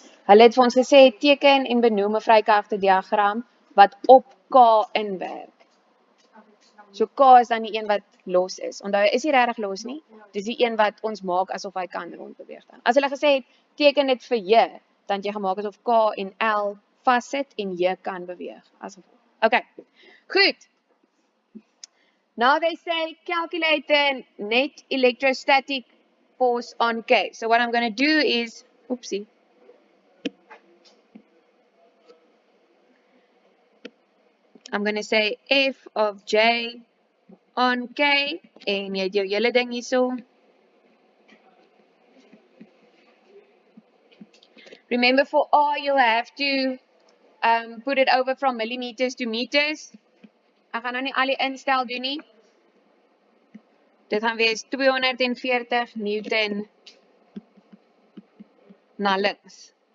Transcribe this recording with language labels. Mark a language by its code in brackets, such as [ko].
[af] Hulle het vir ons gesê teken en benoem 'n vrykragte diagram wat op K inwerk. So K is dan die een wat los is. Onthou, is nie regtig los nie. Dis die een wat ons maak asof hy kan rondbeweeg dan. As hulle gesê het teken dit vir J, dan jy gemaak asof K en L vassit en J kan beweeg. Asof. [en] Okay. [af] Goed. [en] Now they say calculate the net electrostatic force on K. So what I'm going to do is, oopsie. I'm going to say F of J on K. [af] En jy het jou hele ding hierso. [en] Remember for R you'll have to put it over from millimeters to meters. [af] Ek gaan nou nie al die instel doen nie. Dit gaan wees 240 Newton na links.